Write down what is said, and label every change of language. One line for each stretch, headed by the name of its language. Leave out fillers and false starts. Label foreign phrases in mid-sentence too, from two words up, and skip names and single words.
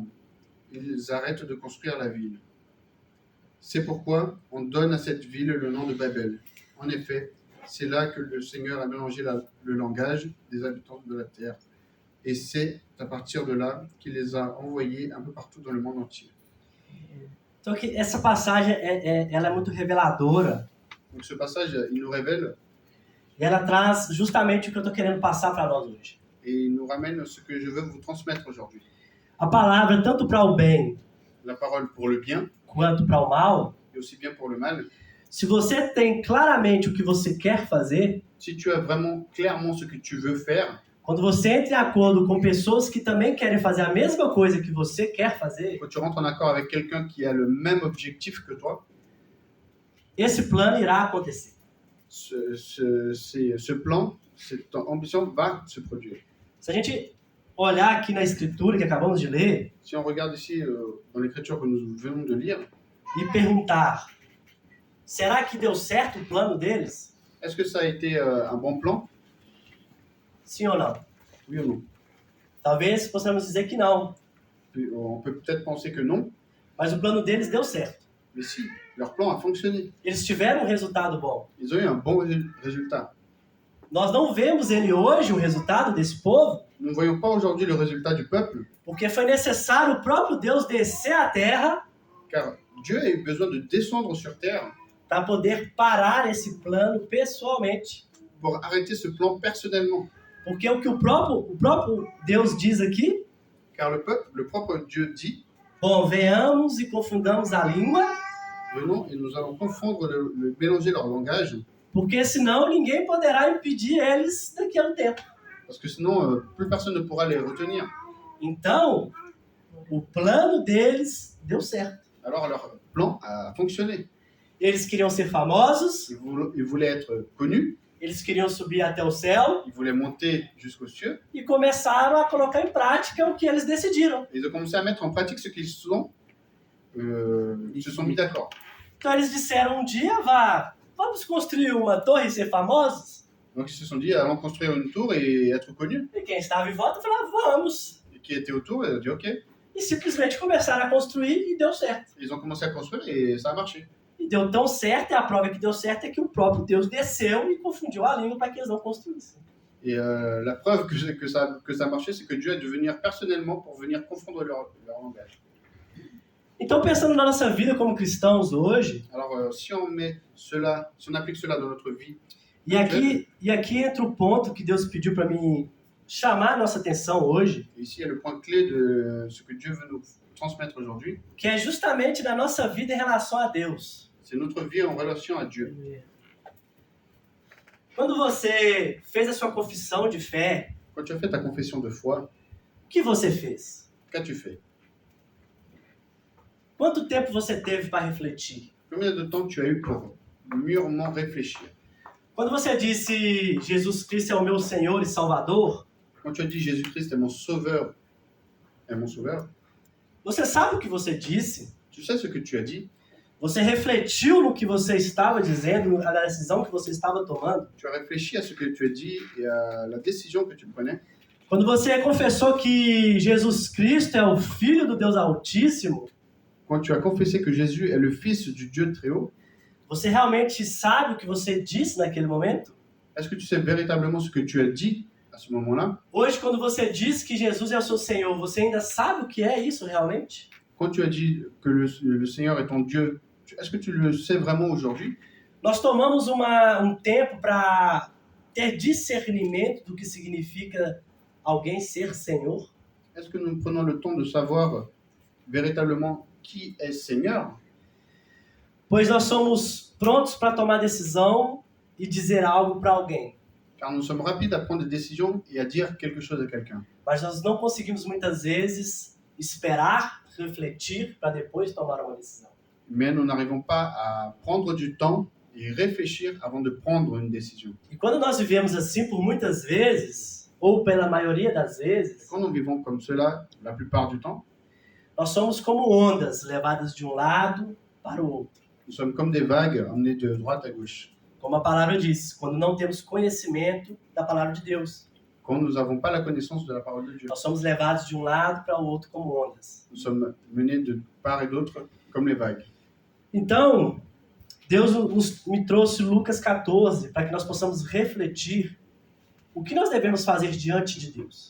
French: Ils arrêtent de construire la ville. C'est pourquoi on donne à cette ville le nom de Babel. En effet, c'est là que le Seigneur a mélangé le langage des habitants de la terre. Et c'est à partir de là qu'il les a envoyés un peu partout dans le monde entier.
Portuguese: Então, essa passagem ela é muito reveladora.
French: Donc ce passage, il nous révèle
Portuguese: E ela traz justamente o que eu estou querendo passar para nós hoje.
French: et il nous ramène ce que je veux vous transmettre aujourd'hui.
Portuguese: A palavra, tanto para o bem
French: La parole pour le bien
Portuguese: quanto para o mal,
French: et aussi bien pour le mal.
Portuguese: se você tem claramente o que você quer fazer,
French: Si tu as vraiment clairement ce que tu veux faire,
Portuguese: quando você entra em acordo com pessoas que também querem fazer a mesma coisa que você quer fazer,
French: quand tu rentres en accord avec quelqu'un qui a le même objectif que toi,
Portuguese: esse plano irá acontecer.
French: ce plan, cette ambition va se produire.
Portuguese: Se a gente olhar aqui na escritura que acabamos de ler
French: Si on regarde ici dans l'écriture que nous venons de lire,
Portuguese: e perguntar, será que deu certo o plano deles?
French: est-ce que ça a été un bon plan?
Portuguese: Sim ou não?
French: Oui ou non?
Portuguese: Talvez possamos dizer que não,
French: On peut peut-être penser que non,
Portuguese: mas o plano deles deu certo.
French: mais si, leur plan a fonctionné.
Portuguese: Eles tiveram um resultado bom.
French: Ils ont eu un bon résultat.
Portuguese: Nós não vemos ele hoje, o resultado desse povo,
French: Nous ne voyons pas aujourd'hui le résultat du peuple,
Portuguese: porque foi necessário o próprio Deus descer à terra
French: car Dieu a eu besoin de descendre sur terre
Portuguese: para poder parar esse plano pessoalmente.
French: pour arrêter ce plan personnellement.
Portuguese: Porque o que o próprio Deus diz aqui,
French: Car le peuple, le propre Dieu dit,
Portuguese: bom, venhamos e confundamos a língua,
French: venons et nous allons confondre, mélanger leur langage,
Portuguese: porque senão ninguém poderá impedir eles daqui a um tempo.
French: parce que sinon, plus personne ne pourra les retenir.
Portuguese: Então, o plano deles deu certo.
French: Alors leur plan a fonctionné.
Portuguese: Eles queriam ser famosos,
French: Ils voulaient être connus,
Portuguese: eles queriam subir até o céu
French: ils voulaient monter jusqu'aux cieux,
Portuguese: e começaram a colocar em prática o que eles decidiram.
French: et ils ont commencé à mettre en pratique ce qu'ils se sont mis d'accord.
Portuguese: Então eles disseram um dia, vamos construir uma torre e ser famosos?
French: Donc ils se sont dit, allons construire une tour et être connus.
Portuguese: E quem estava em volta falava, vamos.
French: Et qui étaient autour, ils ont dit, ok.
Portuguese: E simplesmente começaram a construir e deu certo.
French: Ils ont commencé à construire et ça a marché.
Portuguese: E deu tão certo, e a prova que deu certo é que o próprio Deus desceu e confundiu a língua para que eles não construíssem.
French: Et la preuve que ça a marché, c'est que Dieu a dû venir personnellement pour venir confondre leur langage.
Portuguese: Então, pensando na nossa vida como cristãos hoje,
French: Alors si on met cela, si on applique cela dans notre vie,
Portuguese: e aqui entra o ponto que Deus pediu para mim chamar a nossa atenção hoje,
French: et ici il y a le point clé de ce que Dieu veut nous transmettre aujourd'hui,
Portuguese: que é justamente na nossa vida em relação a Deus.
French: c'est notre vie en relation à Dieu.
Portuguese: Quando você fez a sua confissão de fé,
French: Quand tu as fait ta confession de foi,
Portuguese: o que você fez?
French: qu'as-tu fait?
Portuguese: Quanto tempo você teve para refletir?
French: Combien de temps tu as eu pour mûrement réfléchir?
Portuguese: Quando você disse Jesus Cristo é o meu Senhor e Salvador,
French: Quand tu as dit Jésus-Christ est mon sauveur,
Portuguese: você sabe o que você disse?
French: tu sais ce que tu as dit?
Portuguese: Você refletiu no que você estava dizendo, na decisão que você estava tomando?
French: Tu as réfléchi à ce que tu as dit et à la décision que tu prenais?
Portuguese: Quando você confessou que Jesus Cristo é o Filho do Deus Altíssimo,
French: Quand tu as confessé que Jésus est le Fils du Dieu très haut,
Portuguese: você realmente sabe o que você disse naquele momento?
French: est-ce que tu sais véritablement ce que tu as dit à ce moment-là?
Portuguese: Hoje, quando você diz que Jesus é o seu Senhor, você ainda sabe o que é isso realmente?
French: Quand tu as dit que le Seigneur est ton Dieu, est-ce que tu le sais vraiment aujourd'hui?
Portuguese: Nós tomamos tempo para ter discernimento do que significa alguém ser Senhor?
French: Est-ce que nous prenons le temps de savoir véritablement qui est Seigneur?
Portuguese: Pois nós somos prontos para tomar decisão e dizer algo para alguém.
French: Car nous sommes rapides à prendre des décisions et à dire quelque chose à quelqu'un.
Portuguese: Mas nós não conseguimos muitas vezes esperar, refletir para depois tomar uma decisão.
French: Mais nous n'arrivons pas à prendre du temps et réfléchir avant de prendre une décision.
Portuguese: E quando nós vivemos assim por muitas vezes, ou pela maioria das vezes,
French: Quand nous vivons comme cela, la plupart du temps,
Portuguese: nós somos como ondas levadas de um lado para o outro.
French: nous sommes comme des vagues emmenées de droite à gauche.
Portuguese: Como a palavra diz, quando não temos conhecimento da palavra de Deus.
French: Quand nous n'avons pas la connaissance de la parole de Dieu,
Portuguese: Nós somos levados de um lado para o outro como ondas.
French: nous sommes menés de part et d'autre comme les vagues.
Portuguese: Então, Deus me trouxe Lucas 14 para que nós possamos refletir o que nós devemos fazer diante de Deus.